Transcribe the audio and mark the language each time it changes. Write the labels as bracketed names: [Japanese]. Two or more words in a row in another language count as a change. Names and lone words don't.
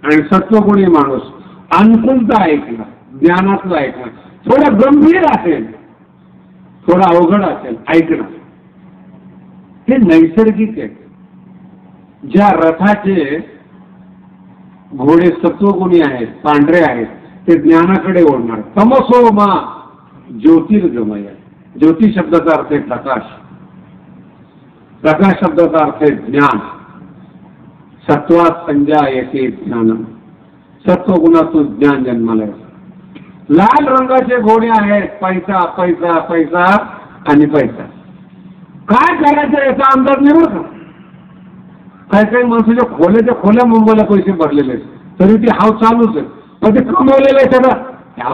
[Marathi] आणि सत्वगुणी माणूस अनुकूलता ऐकला, ज्ञानातलं ऐकणं, थोडं गंभीर असेल, थोडं अवघड असेल ऐकणं, हे नैसर्गिक आहे. ज्या रथाचे घोडे सत्वगुणी आहेत, पांढरे आहेत, ते ज्ञानाकडे ओढणार. [Sanskrit] तमसो मा ज्योतिर्गमय. [Marathi] ज्योती शब्दाचा अर्थ आहे प्रकाश. प्रकाश शब्दाचा अर्थ आहे ज्ञान. [Sanskrit] सत्वात संजायते ज्ञानम. [Marathi] सत्वगुणातून ज्ञान जन्माला येतं. लाल रंगाचे घोडे आहेत, पैसा पैसा पैसा आणि पैसा. काय करायचं याचा अंदाज नाही बरं का. काही काही माणसाच्या खोल्याच्या खोल्या मुंबईला पैसे भरलेले आहेत, तरी ती हाव चालूच आहे. पण ते कमवलेलं आहे सगळं.